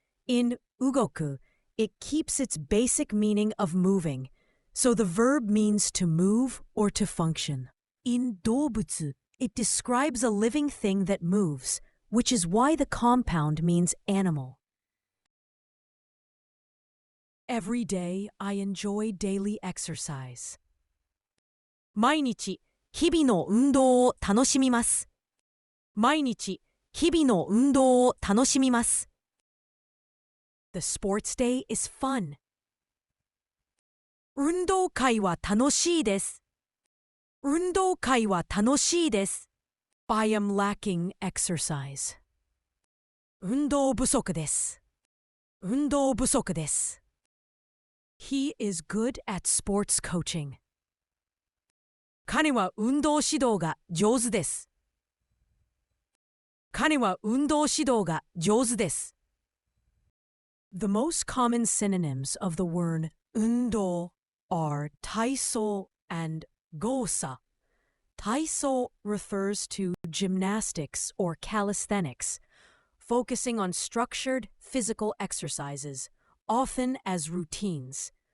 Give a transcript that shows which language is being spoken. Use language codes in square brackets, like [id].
[en] In ugoku, it keeps its basic meaning of moving, so the verb means to move or to function. In dobutsu, it describes a living thing that moves, which is why the compound means animal. Every day, I enjoy daily exercise. [ja] 毎日、日々の運動を楽しみます。毎日、日々の運動を楽しみます。 [en] The sports day is fun. [ja] 運動会は楽しいです。運動会は楽しいです。 [en] I am lacking exercise. [ja] 運動不足です。運動不足です。 [en] He is good at sports coaching. [ja] 彼は運動指導が上手です。彼は運動指導が上手です。 [en] The most common synonyms of the word 運動 are 体操 and 動作. 体操 refers to gymnastics or calisthenics, focusing on structured physical exercises, often as routines.